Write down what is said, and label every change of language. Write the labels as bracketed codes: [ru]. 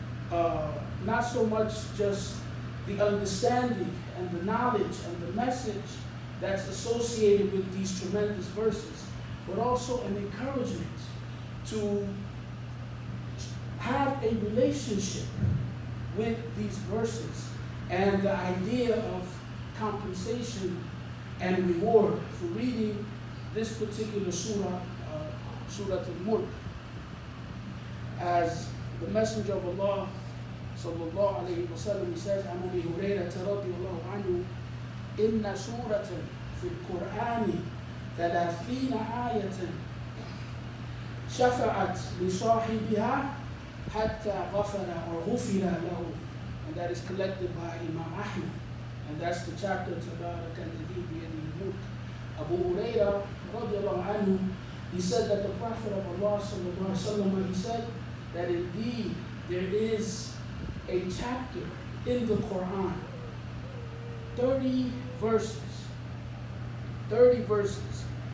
[en] Not so much just the understanding and the knowledge and the message that's associated with these tremendous verses, but also an encouragement to have a relationship with these verses and the idea of compensation and reward for reading this particular surah, Surah Al-Mulk. As the Messenger of Allah sallallahu alayhi wa sallam, he says, [ar] عن أبي هريرة رضي الله عنه إن سورة في القرآن 30 آية شفعت لصاحبها حتى غفر له. [en] And that is collected by Imam Ahmad. And that's the chapter [ar] تبارك الذي بيده الملك. [en] Abu Hurairah radiallahu anhu, he said that the Prophet of Allah sallallahu alayhi wa sallam, he said that indeed there is a chapter in the Quran, 30 verses. 30 verses.